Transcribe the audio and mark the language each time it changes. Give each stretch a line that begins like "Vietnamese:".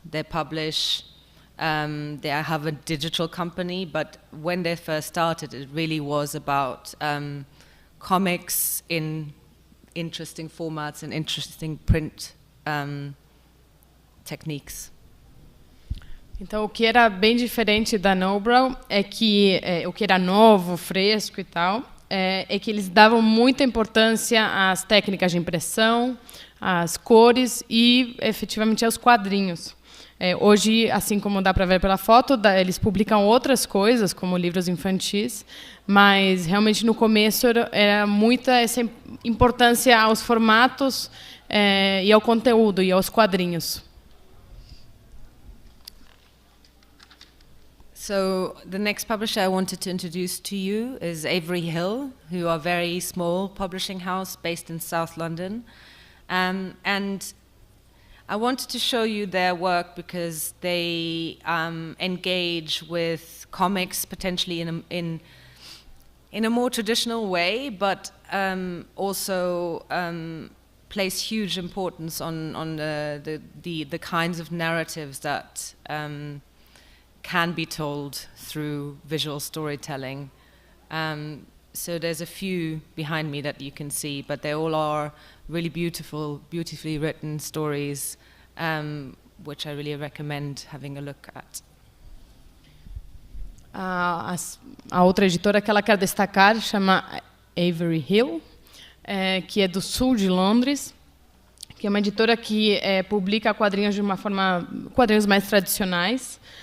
English: They publish. They have a digital company, but when they first started, it really was about comics in interesting formats and interesting print techniques.
Portuguese: Então, o que era bem diferente da Nobrow é que o que era novo, fresco e tal, é que eles davam muita importância às técnicas de impressão, às cores e, efetivamente, aos quadrinhos. Hoje, assim como dá para ver pela foto, eles publicam outras coisas, como livros infantis, mas, realmente, no começo, era muita essa importância aos formatos e ao conteúdo, e aos quadrinhos.
English: So the next publisher I wanted to introduce to you is Avery Hill, who are a very small publishing house based in South London. And I wanted to show you their work because they engage with comics potentially in a more traditional way, but also place huge importance on the kinds of narratives that can be told through visual storytelling. So there's a few behind me that you can see, but they all are really beautifully written stories, which I really recommend having a look at.
Portuguese: A outra editora que ela quer destacar chama Avery Hill, que é do sul de Londres, que é uma editora que publica quadrinhos de uma forma, quadrinhos mais tradicionais,